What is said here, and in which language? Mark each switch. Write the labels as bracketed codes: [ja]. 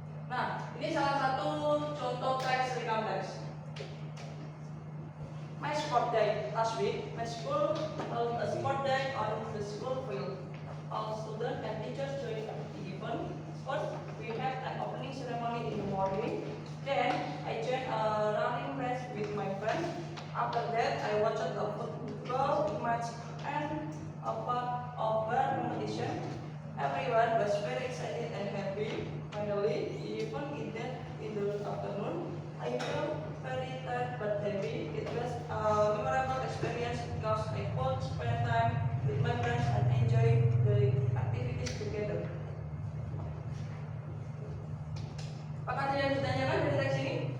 [id] Nah, ini salah satu contoh teks recount text. [en] My sport day last week, my school held a sport day on the school field. All students and teachers joined the event. First, we had an opening ceremony in the morning. Then, I joined a running race with my friends. After that, I watched a football match and a part of a competition. Everyone was very excited and happy. Finally, the event ended in the afternoon. I felt very tired but happy. It was a memorable experience because I could spend time with my friends and enjoy the activities together. [id] Apakah ada yang ditanyakan dari teks ini?